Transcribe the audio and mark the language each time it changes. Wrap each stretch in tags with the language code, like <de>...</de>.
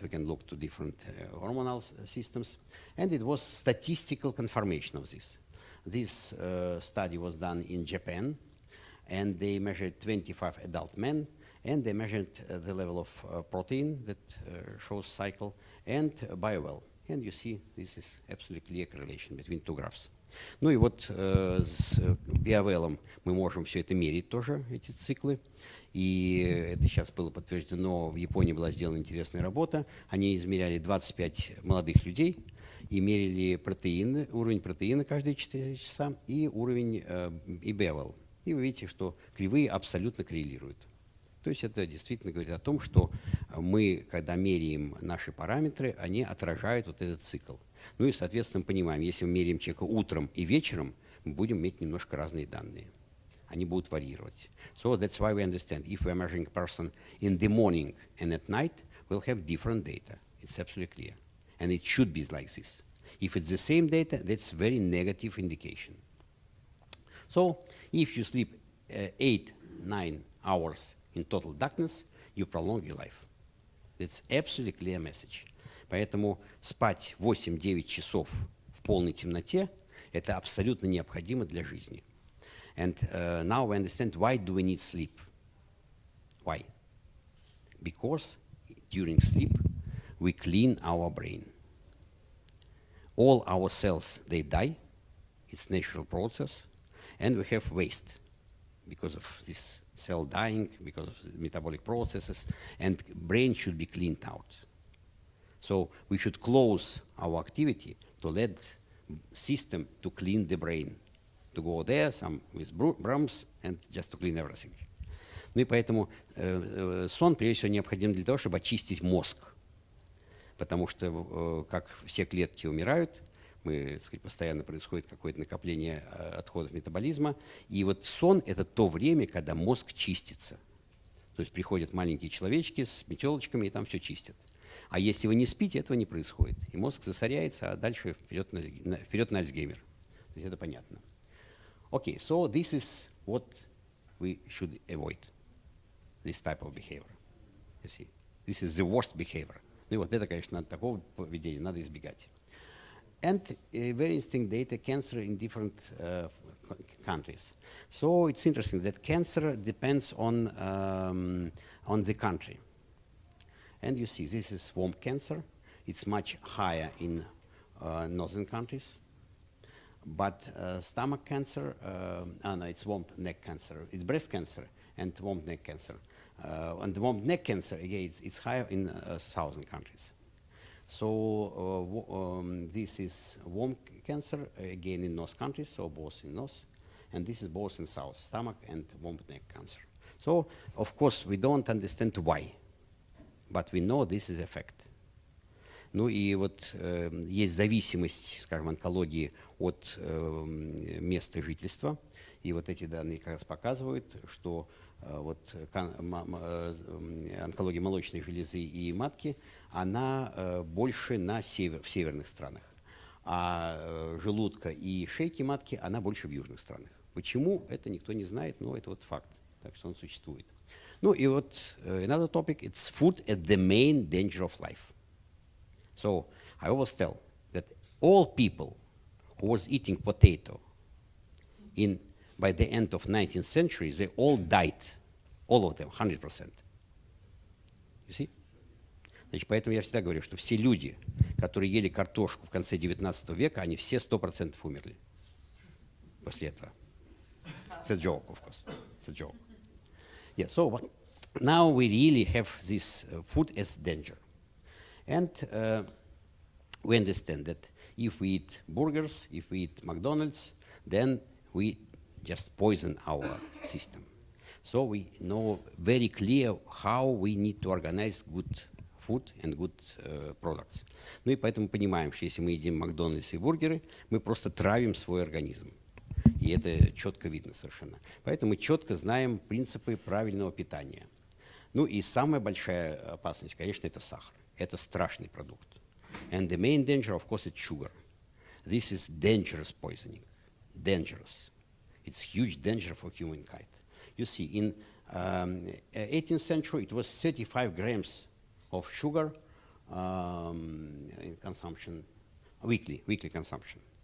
<en>We can look to different hormonal systems. And it was statistical confirmation of this. This study was done in Japan. And they measured 25 adult men. And they measured the level of protein that shows cycle and BioWell. And you see, this is absolutely clear correlation between two graphs.</en> <ru>Ну и вот с BioWell мы можем все это мерить тоже, эти циклы. И это сейчас было подтверждено, в Японии была сделана интересная работа. Они измеряли 25 молодых людей и мерили протеины, уровень протеина каждые 4 часа и уровень и BioWell. И вы видите, что кривые абсолютно коррелируют. То есть это действительно говорит о том, что мы, когда меряем наши параметры, они отражают вот этот цикл. Ну и, соответственно, понимаем, если мы меряем человека утром и вечером, мы будем иметь немножко разные данные. Они будут варьировать.</ru> <en>So that's why we understand. If we are measuring a person in the morning and at night, we'll have different data. It's absolutely clear. And it should be like this. If it's the same data, that's very negative indication. So if you sleep 8-9 hours in total darkness, you prolong your life. That's absolutely clear message.</en> <ru>Поэтому спать 8-9 часов в полной темноте – это абсолютно необходимо для жизни.</ru> <en>And now we understand why do we need sleep. Why? Because during sleep we clean our brain. All our cells, they die. It's natural process. And we have waste because of this cell dying, because of metabolic processes, and brain should be cleaned out. So we should close our activity to let system to clean the brain, to go there some with brooms and just to clean everything.</en> <ru>Ну и поэтому сон, прежде всего, необходим для того, чтобы очистить мозг. Потому что, как все клетки умирают, так сказать, постоянно происходит какое-то накопление отходов метаболизма. И вот сон – это то время, когда мозг чистится. То есть приходят маленькие человечки с метелочками и там все чистят. А если вы не спите, этого не происходит. И мозг засоряется, а дальше вперед на Альцгеймер. То есть это понятно.</ru> <en>Okay, so this is what we should avoid. This type of behavior. You see, this is the worst behavior.</en> <ru>Ну и вот это, конечно, такого поведения надо избегать.</ru> <en>And very interesting data, cancer in different countries. So it's interesting that cancer depends on the country. And you see, this is womb cancer. It's much higher in northern countries. But stomach cancer, no, it's womb neck cancer. It's breast cancer and womb neck cancer. And the womb neck cancer, again, it's higher in southern countries. So this is womb cancer, again in north countries, so both in north. And this is both in south, stomach and womb neck cancer. So, of course, we don't understand why, but we know this is effect.</en> <ru>Ну и вот есть зависимость, скажем, онкологии от места жительства. И вот эти данные как раз показывают, что вот онкология молочной железы и матки, она больше в северных странах. А желудка и шейки матки, она больше в южных странах. Почему? Это никто не знает, но это вот факт. Так что он существует. Ну и вот</ru> <en>another topic, it's food as the main danger of life. So I always tell that all people who was eating potato by the end of 19th century, they all died All of them, 100%. You see?</en> <ru>Значит, поэтому я всегда говорю, что все люди, которые ели картошку в конце 19 века, они все 100% умерли после этого.</ru> <en>It's a joke, of course. It's a joke. Yeah, so but now we really have this food as danger. And we understand that if we eat burgers, if we eat McDonald's, then we just poison our system. So we know very clear how we need to organize good food and good products.</en> <ru>Ну и поэтому понимаем, что если мы едим Макдональдс и бургеры, мы просто травим свой организм. И это четко видно совершенно. Поэтому мы четко знаем принципы правильного питания. Ну и самая большая опасность, конечно, это сахар. Это страшный продукт.</ru> <en>And the main danger, of course, is sugar. This is dangerous poisoning. Dangerous. It's huge danger for humankind. You see, in 18th century, it was 35 grams of sugar in consumption, weekly consumption.</en>